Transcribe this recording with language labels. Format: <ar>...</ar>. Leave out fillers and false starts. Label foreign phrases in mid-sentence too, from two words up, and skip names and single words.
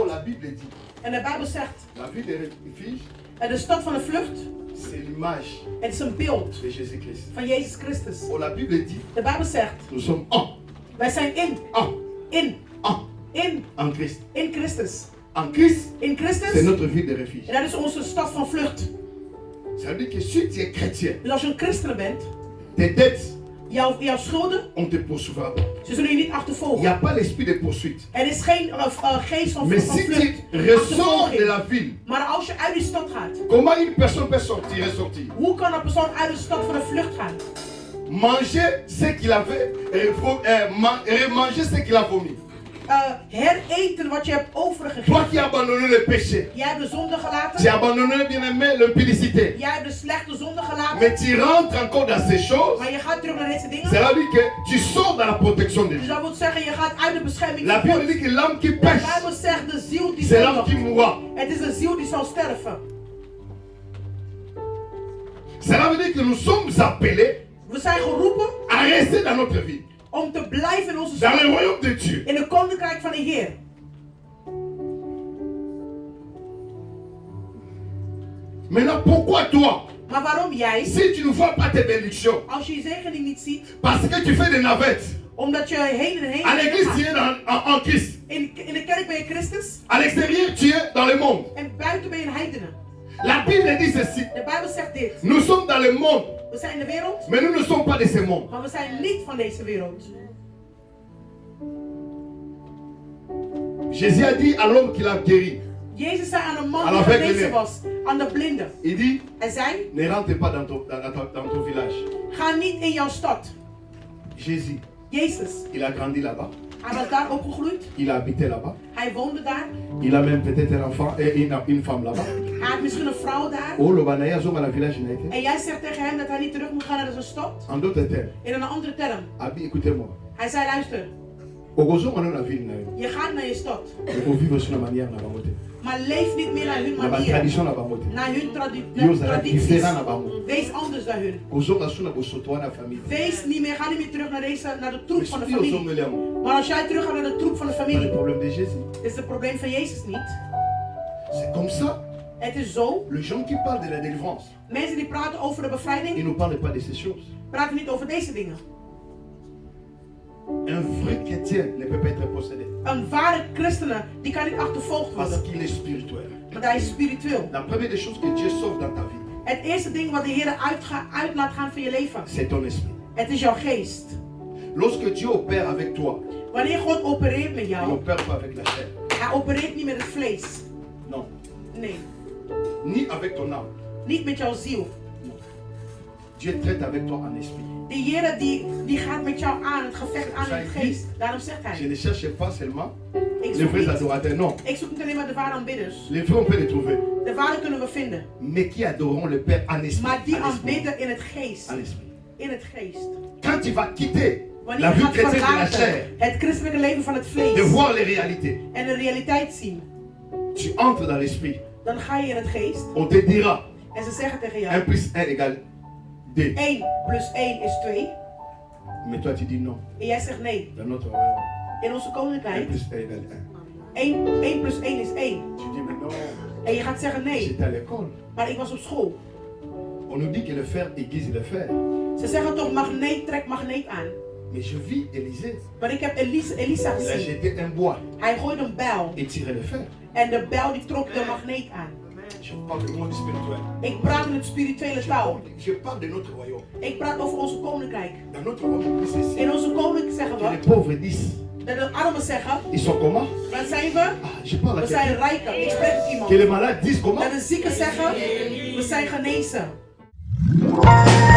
<nl>En de Bijbel zegt: en de stad van de vlucht, het is een beeld van Jezus Christus. De Bijbel zegt: wij zijn in Christus. In Christus. En dat is onze stad van vlucht.</nl> <fr>Ça veut dire que si tu es chrétien,</fr> <nl>dus als je een christen bent,</nl> <fr>tes dettes,</fr> <nl>jouw schulden,</nl> <fr>on te poursuivra pas.</fr> <nl>Ze zullen je niet achtervolgen.</nl> <fr>Il n'y a pas l'esprit de poursuite.</fr> <nl>Er is geen geest van</nl> <fr>Mais</fr> <nl>vlucht.</nl> <fr>si tu ressors de la ville,</fr> <nl>maar als je uit die stad gaat,</nl> <fr>comment une personne peut ressortir?</fr> <nl>Hoe kan een persoon uit de stad van de vlucht gaan?</nl> <fr>Manger ce qu'il avait, manger ce qu'il a vomi.</fr> <nl>Hereten wat je hebt overgegeven.</nl> <fr>Toi qui as abandonné le péché.</fr> <nl>Jij hebt de zonde gelaten.</nl> <fr>Tu as abandonné, bien aimé, l'impudicité.</fr> <nl>Jij hebt de slechte zonde gelaten.</nl> <fr>Mais tu rentres encore dans ces choses.</fr> <nl>Maar je gaat terug naar deze dingen.</nl> <fr>Cela dit que tu sors dans la protection de Dieu.</fr> <nl>Dus dat wil zeggen, je gaat uit de bescherming van God.</nl> <fr>La Bible dit que l'âme qui pêche,</fr> <nl>de Bijbel zegt de ziel die</nl> <fr>c'est l'âme qui mourra.</fr> <nl>Het is een ziel die zal sterven.</nl> <fr>Cela veut dire que nous sommes appelés.</fr> <nl>We zijn geroepen</nl> <fr>à rester dans notre vie.</fr> <nl>Om te blijven in onze</nl> <fr>dans le royaume de Dieu.</fr> <nl>In het koninkrijk van de Heer.</nl> <fr>Maintenant, pourquoi toi?</fr> <nl>Maar waarom jij?</nl> <fr>Si tu ne vois pas tes bénédictions.</fr> <nl>Als je je zegening niet ziet.</nl> <fr>Parce que tu fais des navettes.</fr> <nl>Omdat je heen en heen</nl> <fr>à l'église, tu es en Christ.</fr> <nl>In de kerk ben je Christus.</nl> <fr>À l'extérieur, tu es dans le monde.</fr> <nl>En buiten ben je een heidene.</nl> <fr>La Bible dit ceci.</fr> <nl>De Bijbel zegt dit.</nl> <fr>Nous sommes dans le monde.</fr> <nl>We zijn in de wereld.</nl> <fr>Mais nous ne sommes pas de ce monde.</fr> <nl>Maar we zijn niet van deze wereld.</nl> <fr>Jésus a dit à l'homme qu'il a guéri.</fr> <nl>Jezus zei aan een man die genezen was, aan de blinde.</nl> <fr>Il dit,</fr> <nl>hij zei,</nl> <fr>ne rentre pas dans ton village.</fr> <nl>Ga niet in jouw stad.</nl> <fr>Jésus.</fr> <nl>Jezus.</nl> <fr>Il a grandi là-bas.</fr> <nl>Hij was daar opgegroeid.</nl> <fr>Il a habité là-bas.</fr> <nl>Hij woonde daar.</nl> <fr>Il a même peut-être un enfant et une femme là-bas.</fr> <nl>Hij had misschien een vrouw daar. En jij zegt tegen hem dat hij niet terug moet gaan naar zijn stad.</nl> <fr>En d'autres termes.</fr> <nl>In een andere term.</nl> <fr>Abi, écoutez-moi.</fr> <nl>Hij zei, luister. Je gaat naar je stad. Maar leef niet meer naar hun manier. Naar hun tradities. Wees anders dan hun. Wees niet meer, ga niet meer terug naar de troep van de familie. Maar als jij terug gaat naar de troep van de familie, is het probleem van Jezus niet. Het is zo. Mensen die praten over de bevrijding, praten niet over deze dingen.</nl> <fr>Un vrai chrétien ne peut pas être possédé.</fr> <nl>Een ware christene die kan niet achtervolgd worden.</nl> <fr>Parce qu'il est spirituel.</fr> <nl>Want hij is spiritueel.</nl> <fr>La première des choses que Dieu sauve dans ta vie.</fr> <nl>Het eerste ding wat de Heer uit laat gaan van je leven.</nl> <fr>C'est ton esprit.</fr> <nl>Het is jouw geest.</nl> <fr>Lorsque Dieu opère avec toi.</fr> <nl>Wanneer God opereert met jou.</nl> <fr>Il opère pas avec la chair.</fr> <nl>Hij opereert niet met het vlees.</nl> <fr>Non.</fr> <nl>Nee.</nl> <fr>Ni avec ton âme. Niet met jouw ziel. Non. Dieu traite avec toi en esprit.</fr> <nl>De Heer die gaat met jou aan, het gevecht aan in het geest. Daarom zegt hij.</nl> <fr>Je ne cherche pas seulement les vrais adorateurs, non.</fr> <nl>Ik zoek niet alleen maar de ware aanbidders.</nl> <fr>Les vrais on peut les trouver.</fr> <nl>De ware kunnen we vinden.</nl> <fr>Mais qui adoreront le Père en esprit.</fr> <nl>Maar die aanbidden in het geest.</nl> <fr>En esprit.</fr> <nl>In het geest.</nl> <fr>Quand tu vas quitter</fr> <nl>wanneer</nl> <fr>la</fr> <nl>je</nl> <fr>vie</fr> <nl>gaat</nl> <fr>chrétienne de la chair,</fr> <nl>het christelijke leven van het vlees.</nl> <fr>De voir les réalités.</fr> <nl>En de realiteit zien.</nl> <fr>Tu entres dans l'esprit.</fr> <nl>Dan ga je in het geest.</nl> <fr>On te dira.</fr> <nl>En ze zeggen tegen jou.</nl> <fr>1 plus 1 égale 2.</fr> <nl>1 plus 1 is 2.</nl> <fr>Mais toi tu dis non.</fr> <nl>En jij zegt nee.</nl> <fr>Dans notre royaume.</fr> <nl>In onze koninkrijk.</nl> <fr>1 plus 1 égale 1.</fr> <nl>1 plus 1 is 1.</nl> <fr>Tu dis mais non.</fr> <nl>En je gaat zeggen nee.</nl> <fr>J'étais à l'école.</fr> <nl>Maar ik was op school.</nl> <fr>On nous dit que le fer aiguise le fer.</fr> <nl>Ze zeggen toch magneet trekt magneet aan.</nl> <fr>Mais je vis Élisée.</fr> <nl>Maar ik heb Elisa gezien.</nl> <fr>Il a jeté un bois.</fr> <nl>Hij gooide een bijl.</nl> <fr>Et tirait le fer.</fr> <nl>En de bijl die trok de magneet aan.</nl> <fr>Je parle du monde spirituel.</fr> <nl>Ik praat in het spirituele taal.</nl> <fr>Je parle de notre royaume.</fr> <nl>Ik praat over onze koninkrijk.</nl> <fr>Dans notre royaume, c'est ici.</fr> <nl>In onze koninkrijk zeggen</nl> <fr>Que les</fr> <nl>we</nl> <fr>pauvres disent.</fr> <nl>dat de armen zeggen.</nl> <fr>Ils sont comment?</fr> <nl>Wat zijn we?</nl> <fr>Je parle à</fr> <nl>We zijn</nl> <fr>quelqu'un.</fr> <nl>rijken. Ik spreek met iemand.</nl> <fr>Que les malades disent comment?</fr> <nl>Dat de zieken zeggen. We zijn genezen.</nl>